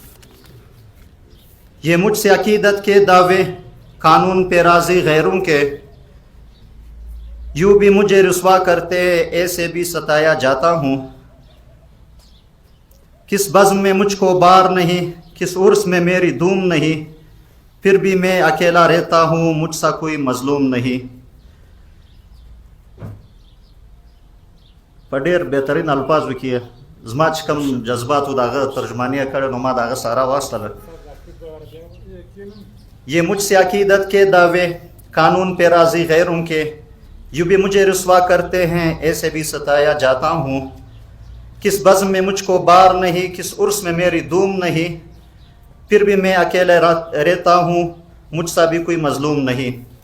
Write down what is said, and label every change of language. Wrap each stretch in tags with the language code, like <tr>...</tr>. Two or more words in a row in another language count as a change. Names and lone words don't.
<ur>یہ مجھ سے عقیدت کے دعوے قانون پہ راضی غیروں کے یوں بھی مجھے رسوا کرتے ایسے بھی ستایا جاتا ہوں کس بزم میں مجھ کو بار نہیں کس عرس میں میری دھوم نہیں پھر بھی میں اکیلا رہتا ہوں مجھ سا کوئی مظلوم نہیں</ur> <ps>په ډېر بهترین الفاظو کې زما چې کوم جذباتو د هغه ترجماني یې کړې نو ما د هغه ساره واستله</ps> <ur>یہ مجھ سے عقیدت کے دعوے قانون پہ راضی غیروں کے یوں بھی مجھے رسوا کرتے ہیں ایسے بھی ستایا جاتا ہوں کس بزم میں مجھ کو بار نہیں کس عرس میں میری دھوم نہیں پھر بھی میں اکیلے رہتا ہوں مجھ سا بھی کوئی مظلوم نہیں</ur>